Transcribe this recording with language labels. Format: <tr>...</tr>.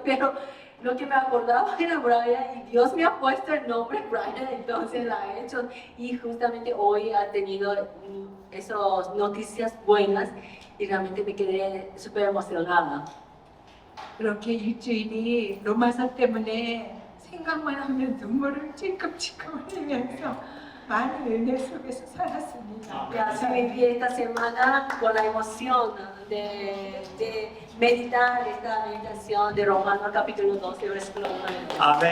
<es>Pero lo que me acordaba era Brian y Dios me ha puesto el nombre Brian, entonces la he hecho y justamente hoy ha tenido esas noticias buenas y realmente me quedé súper emocionada.</es> <ko>그렇게 일주일이 로마서 때문에 생각만 하면 눈물을 찔끔찔끔 흘리면서 많은 은혜 속에서 살았습니다.</ko> <es>Y así viví esta semana con la emoción de meditar esta meditación de Romanos capítulo 12, versículo 1 al 2.</es>